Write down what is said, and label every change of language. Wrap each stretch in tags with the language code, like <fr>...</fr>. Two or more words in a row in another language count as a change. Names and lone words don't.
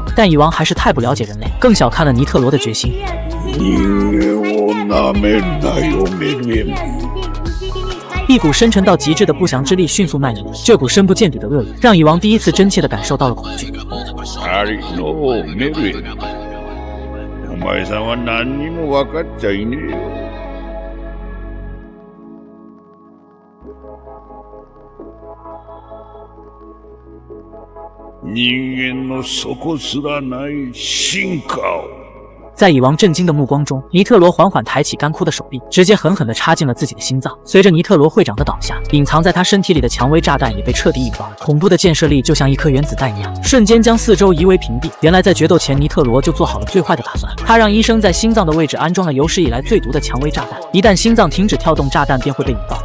<zh>但蚁王还是太不了解人类，更小看了尼特罗的决心。一股深沉到极致的不祥之力迅速蔓延，这股深不见底的恶意让蚁王第一次真切地感受到了恐惧。</zh> <ja>人間の底すらない進化を。</ja> <zh>在蚁王震惊的目光中，尼特罗缓缓抬起干枯的手臂，直接狠狠地插进了自己的心脏。随着尼特罗会长的倒下，隐藏在他身体里的蔷薇炸弹也被彻底引爆了。恐怖的建设力就像一颗原子弹一样，瞬间将四周夷为平地。原来在决斗前，尼特罗就做好了最坏的打算。他让医生在心脏的位置安装了有史以来最毒的蔷薇炸弹，一旦心脏停止跳动，炸弹便会被引爆。</zh>